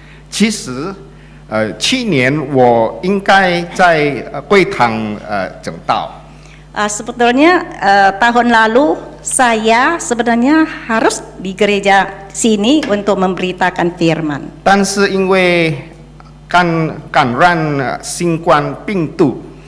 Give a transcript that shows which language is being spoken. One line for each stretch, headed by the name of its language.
Chinese: 其实，去年我应该在会堂讲道。
Indonesian: Sebetulnya tahun lalu saya sebenarnya harus di gereja sini untuk memberitakan firman.
Chinese: 但是因为感染新冠病毒，